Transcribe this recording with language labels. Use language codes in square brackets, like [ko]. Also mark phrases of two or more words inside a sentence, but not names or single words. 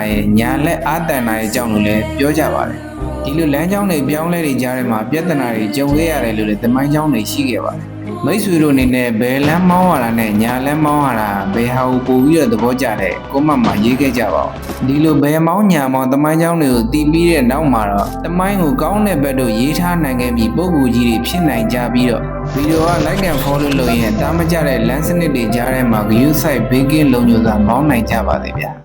[my] ရဲ့ညာလက်အာတန်နာရဲ့အကြောင်းလို့လည်းပြောကြပါတယ်။ဒီလိုလမ်းကြောင်းတွေပြောင်းလဲနေကြတဲ့မှာပြဿနာတွေကြုံခဲ့ရတယ်လို့လည်းသမိုင်းကြောင်းတွေရှိခဲ့ပါတယ်။မိတ်ဆွေတို့အနေနဲ့ဘယ်လမ်းမောင်းရတာနဲ့ညာလမ်းမောင်းရတာဘယ်ဟာကိုပို့ပြီးတော့သဘောကျတဲ့ကွန်မန့်မှာရေးခဲ့ကြပါဦးဒီလိုဘယ်မောင်းညာမောင်းသမိုင်းကြောင်းတွေကိုသိပြီးတဲ့နောက်မှာတော့သမိုင်းကိုကောင်းတဲ့ဘက်တို့ရေးထားနိုင်ခဲ့ပြီးပုံကူကြီးတွေဖြစ်နိုင်ကြပြီးတော့ဗီဒီယိုက [en] like and follow [my] လုပ်ရင်တားမကြတဲ့လမ်းစနစ်တွေကြားထဲမှာ [en] view site [my] ဘေးကင်းလုံခြုံစွာမောင်းနိုင်ကြပါသေးဗျာ